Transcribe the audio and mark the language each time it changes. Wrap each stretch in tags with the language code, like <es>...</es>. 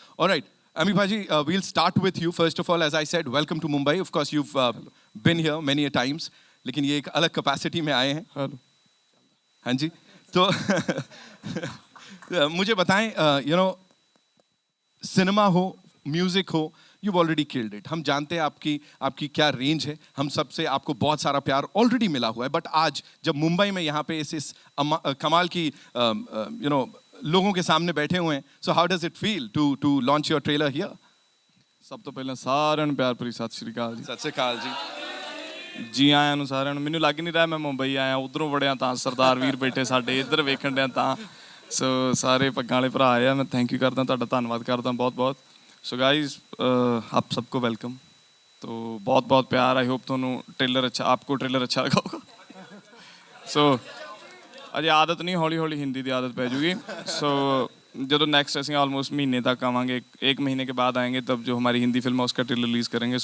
<en>All right, Ami Bhaji, we'll start with you. First of all, as I said, welcome to Mumbai. Of course, you've been here many a times.</en> <hi>लेकिन ये एक अलग capacity में आए हैं। Hello. हाँ जी, तो मुझे बताएं,</hi> <en>you know,</en> <hi>सिनेमा हो, म्यूजिक हो,</hi> <en>you've already killed it.</en> <hi>हम जानते हैं आपकी क्या रेंज है, हम सबसे आपको बहुत सारा प्यार ऑलरेडी मिला हुआ है। बट आज जब मुंबई में यहाँ पे इस कमाल की</hi> <en>you know</en> <hi>लोगों के सामने बैठे हुए हैं,</hi> <en>So how does it feel to launch your trailer here?</en> <pa>सब तो पहले साਰਿਆਂ ਨੂੰ ਪਿਆਰ ਭਰੀ ਸਤਿ ਸ਼੍ਰੀ ਅਕਾਲ ਜੀ। ਸਤਿ ਸ਼੍ਰੀ ਅਕਾਲ ਜੀ। ਜੀ ਆਇਆਂ ਨੂੰ ਸਾਰਿਆਂ ਨੂੰ। ਮੈਨੂੰ ਲੱਗ ਨਹੀਂ ਰਿਹਾ ਮੈਂ ਮੁੰਬਈ ਆਇਆ, ਉਧਰੋਂ ਵੜਿਆ ਤਾਂ ਸਰਦਾਰ ਵੀਰ ਬੈਠੇ ਸਾਡੇ, ਇੱਧਰ ਵੇਖਣ ਡਿਆ ਤਾਂ। ਸੋ ਸਾਰੇ ਪੱਗਾਂ ਵਾਲੇ ਭਰਾ ਆਏ ਆ, ਮੈਂ ਥੈਂਕ ਯੂ ਕਰਦਾ, ਤੁਹਾਡਾ ਧੰਨਵਾਦ ਕਰਦਾ ਬਹੁਤ ਬਹੁਤ।</pa> <hi>ਸੋ गाइस आप सबको वेलकम, तो बहुत बहुत प्यार। आई होप ਤੁਹਾਨੂੰ ट्रेलर अच्छा, आपको ट्रेलर अच्छा लगा होगा। सो अजे आदत नहीं, हौली हौली हिंदी की आदत पै जूगी। सो जो नेक्स्ट असं ऑलमोस्ट महीने तक आवांगे, एक महीने के बाद आएंगे, तब जो हमारी हिंदी फिल्म है उसका ट्रेलर रिलीज़ करेंगे।</hi>